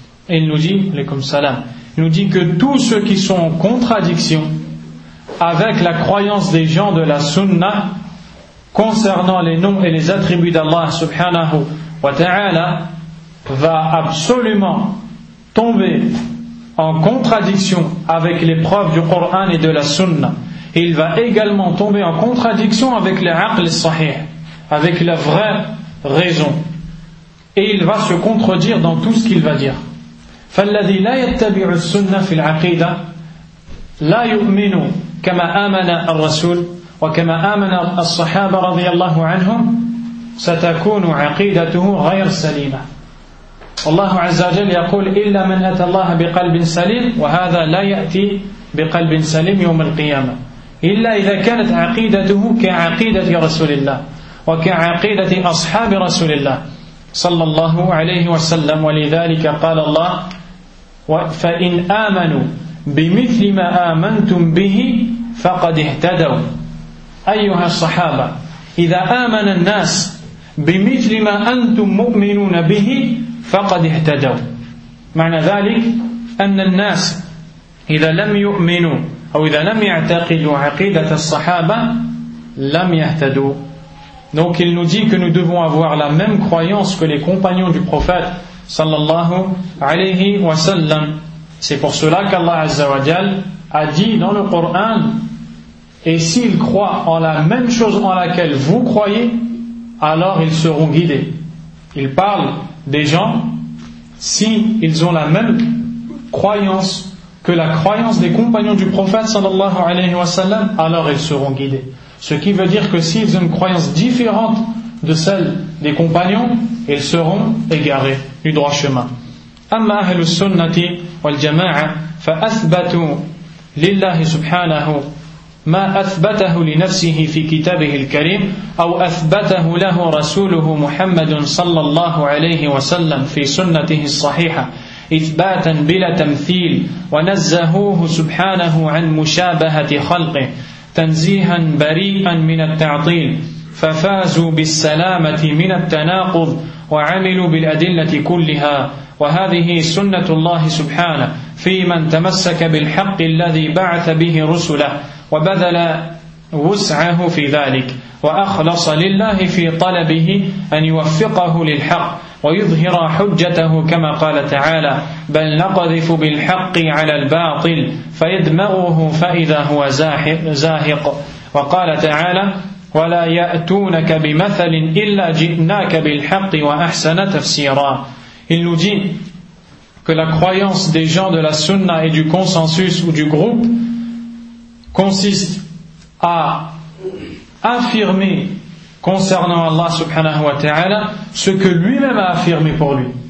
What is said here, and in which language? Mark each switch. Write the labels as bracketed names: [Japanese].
[French] Il nous dit, alaykoum salam, il nous dit que tous ceux qui sont en contradiction avec la croyance des gens de la sunna concernant les noms et les attributs d'Allah subhanahu wa ta'ala va absolument tomber en contradiction avec les preuves du Coran et de la sunna. Il va également tomber en contradiction avec les aql sahih, avec la vraie raison. Et il va se contredire dans tout ce qu'il va dire. [Arabic] فالذي لا يتبع السنة في العقيدة لا يؤمن كما آمن الرسول وكما آمن الصحابة رضي الله عنهم ستكون عقيدته غير سليمة. الله عز وجل يقول إلا من أتى الله بقلب سليم وهذا لا يأتي بقلب سليم يوم القيامة إلا إذا كانت عقيدته كعقيدة رسول الله وكعقيدة أصحاب رسول الله صلى الله عليه وسلم. ولذلك قال الله فَإِنْ آمَنُوا بِمِثْلِ مَا آمَنْتُمْ بِهِ فَقَدْ اهْتَدَوْا. أيها الصحابة, إذا آمن الناس بمثل ما أنتم مؤمنون به فقد اهتدوا. معنى ذلك أن الناس إذا لم يؤمنوا أو إذا لم يعتقدوا عقيدة الصحابة لم يهتدوا. [French] Donc il nous dit que nous devons avoir la même croyance que les compagnons du prophète sallallahu alayhi wa sallam. C'est pour cela qu'Allah Azza wa Jal a dit dans le Coran, et s'ils croient en la même chose en laquelle vous croyez, alors ils seront guidés. Il parle des gens, s'ils ont la même croyance que la croyance des compagnons du prophète sallallahu alayhi wa sallam, alors ils seront guidés. Ce qui veut dire que s'ils ont une croyance différente de celle des compagnons, ils seront égarés du droit chemin. [Arabic] أما أهل السنة والجماعة فأثبتوا لله سبحانه ما أثبته لنفسه في كتابه الكريم أو أثبته له رسوله محمد صلى الله عليه وسلم في سنته الصحيحة إثباتا بلا تمثيل ونزهوه سبحانه عن مشابهة خلقه تنزيها بريئا من التعطيل ففازوا بالسلامة من التناقض وعملوا بالأدلة كلها وهذه سنة الله سبحانه في من تمسك بالحق الذي بعث به رسله وبذل وسعه في ذلك وأخلص لله في طلبه أن يوفقه للحق ويظهر حجته كما قال تعالى بل نقذف بالحق على الباطل فيدمغه فإذا هو زاهق وقال تعالى ولا يأتونك بمثل إلا جئناك بالحق وأحسن تفسيرا. [French] Il nous dit que la croyance des gens de la sunna et du consensus ou du groupe consiste à affirmer concernant Allah subhanahu wa ta'ala ce que lui-même a affirmé pour lui.